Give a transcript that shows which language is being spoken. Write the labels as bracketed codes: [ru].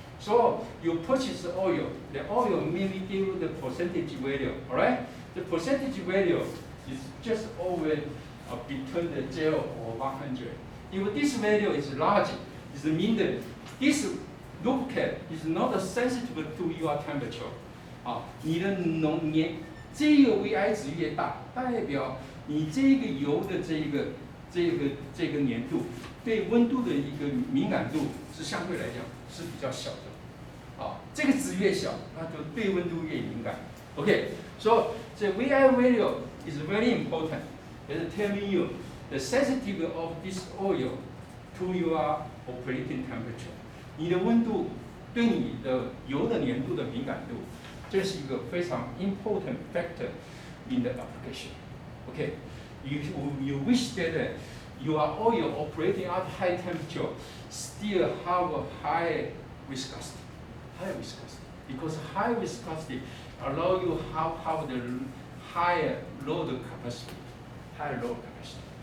[en] So you purchase the oil merely give you the percentage value. All right. The percentage value is just always between the 0 or 100. If this value is large, it means that this lubricant is not sensitive to your temperature. [zh] 你的这个 VI 值越大，代表你这个油的这个粘度对温度的一个敏感度是相对来讲是比较小的。这个值越小，那就对温度越敏感。 [en] Okay, so the VI value is very important. It's telling you the sensitivity of this oil to your operating temperature. [zh] 你的温度对你的油的粘度的敏感度，这是一个非常 [en] important factor in the application. Okay, you wish that your oil operating at high temperature still have a high viscosity. High viscosity, because high viscosity allow you have the higher load capacity. Higher load capacity.